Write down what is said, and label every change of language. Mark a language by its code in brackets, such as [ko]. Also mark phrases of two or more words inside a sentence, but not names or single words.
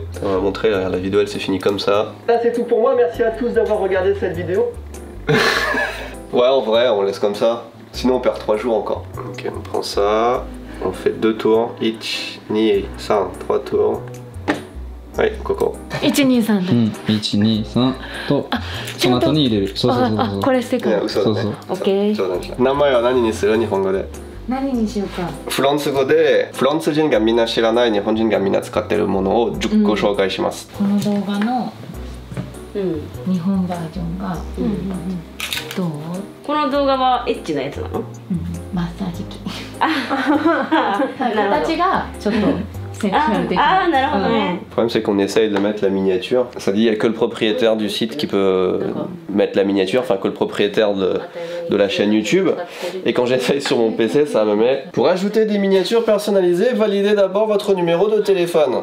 [fr] On va montrer, la vidéo elle s'est finie comme ça. Là c'est tout pour moi, merci à tous d'avoir regardé cette vidéo. Ouais en vrai on laisse comme ça. Sinon on perd 3 jours encore. Ok on prend ça, on fait 2 tours. 1, 2, 3, 3 tours. Oui, Coco. [ja] 1、2、3 だ。 1、2、3とその後に入れる。そうそうそうそう。これしてから。嘘だね。オッケー。そうなんです。名前は何にする？日本語で。何にしようか。フランス語でフランス人がみんな知らない日本人がみんな使ってるものを10個紹介します。この動画の日本バージョンがどう？この動画はエッチなやつなの？マッサージ機。形がちょっと。 [fr] Ah, le problème c'est qu'on essaye de mettre la miniature. Ça dit qu'il n'y a que le propriétaire du site qui peut mettre la miniature, enfin que le propriétaire de la chaîne YouTube. Et quand j'essaye sur mon PC, ça me met pour ajouter des miniatures personnalisées, validez d'abord votre numéro de téléphone.